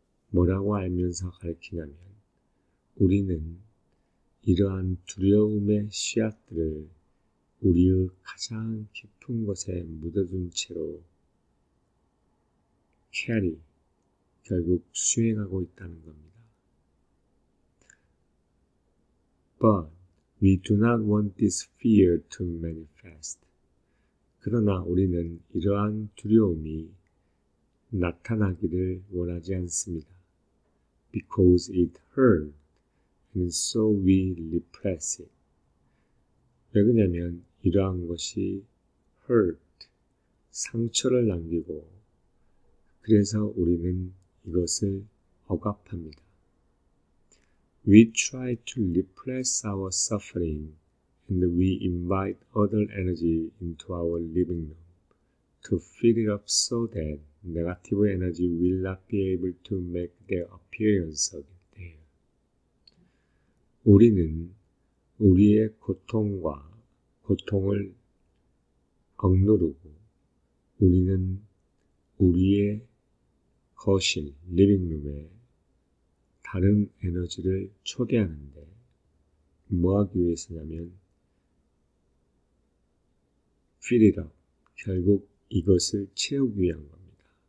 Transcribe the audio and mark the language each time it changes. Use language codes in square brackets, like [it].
[ko] 뭐라고 알면서 가르치냐면 우리는 이러한 두려움의 씨앗들을 우리의 가장 깊은 곳에 묻어둔 채로 결국 수행하고 있다는 겁니다. [en] But we do not want this fear to manifest. [ko] 그러나 우리는 이러한 두려움이 나타나기를 원하지 않습니다. [en] Because it hurts, and so we repress it. [ko] 왜 그러냐면 이러한 것이 hurt, 상처를 남기고 그래서 우리는 이것을 억압합니다. [en] We try to repress our suffering and we invite other energy into our living room to fill it up so that negative energy will not be able to make their appearance there. [ko] 우리는 우리의 고통을 억누르고 우리는 우리의 거실, 리빙룸에 다른 에너지를 초대하는데 뭐하기 위해서냐면 [en] fill it up, [ko] 결국 이것을 채우기 위한 겁니다.